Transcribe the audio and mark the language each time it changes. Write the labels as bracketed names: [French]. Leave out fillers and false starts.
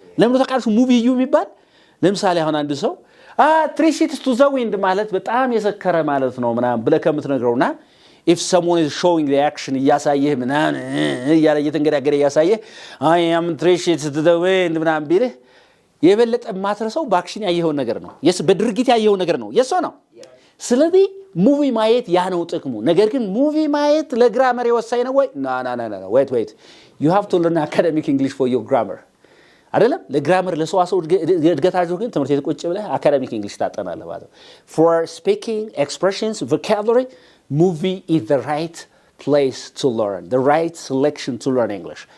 [Amharic] ለምን ተቃርሱ ሙቪ እዩ የሚባል ለምሳሌ አሁን አንድ ሰው [English] three sheets to the wind [Amharic] ማለት በጣም የሰከረ ማለት ነው ምናምን ብለህ ከምትነግረውና [English] if someone is showing the action [Amharic] እያሳየህ ምናምን እያለ እየተንገዳገደ እያሳየህ [English] I am three sheets to the wind [Amharic] ምናምን ቢልህ የበለጠ ማትረሳው በአክሽን ያየው ነገር ነው. yes በድርጊት ያየው ነገር ነው. [English] yes or no? [Amharic] ስለዚህ ሙቪ ማየት ያ ነው ጥቅሙ. ነገር ግን ሙቪ ማየት ለግራመር የወሳኝ ነው ወይ? [English] no wait you have to learn academic English for your grammar. [Amharic] አይደለም ለግራመር ለሰዋሰው እድገታችሁ ግን ትምህርት ቤት ቁጭ ብለህ academic English ታጠናለህ ማለት ነው. [English] For speaking, expressions, vocabulary, movie is the right place to learn, the right selection to learn English.